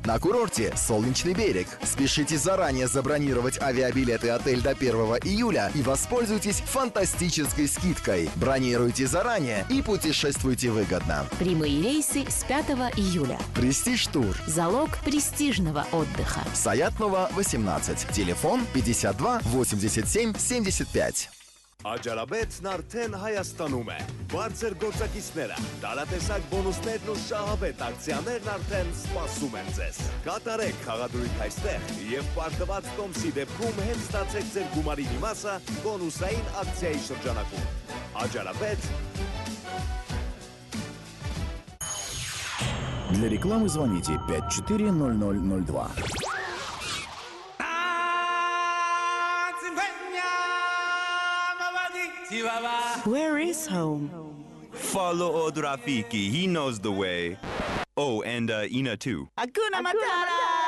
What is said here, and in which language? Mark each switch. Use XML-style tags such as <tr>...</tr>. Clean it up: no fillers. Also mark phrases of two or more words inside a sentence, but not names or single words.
<ru>На курорте «Солнечный берег». Спешите заранее забронировать авиабилеты отель до 1 июля и воспользуйтесь фантастической скидкой. Бронируйте заранее и путешествуйте выгодно. Прямые рейсы с 5 июля. Престиж Тур. Залог престижного отдыха. Саятнова, 18. Телефон 52 87 75.</ru> <hy>Աջարաբեթն արդեն Հայաստանում է։ Բարձր գործակիցները, տարատեսակ բոնուսներն ու շահավետ ակցիաներն արդեն սպասում են ձեզ։ Կատարեք խաղադրույք այստեղ եւ պարտված տոմսի դեպքում հենց ստացեք ձեր գումարի մի մասը բոնուսային ակցիայի շրջանակում։ Աջարաբեթ</hy> <ru>Для рекламы звоните 540002.</ru> <en>Where is home? Follow Od Rafiki. He knows the way. Oh, and Ina too.</en> <sw>Hakuna Matata!</sw>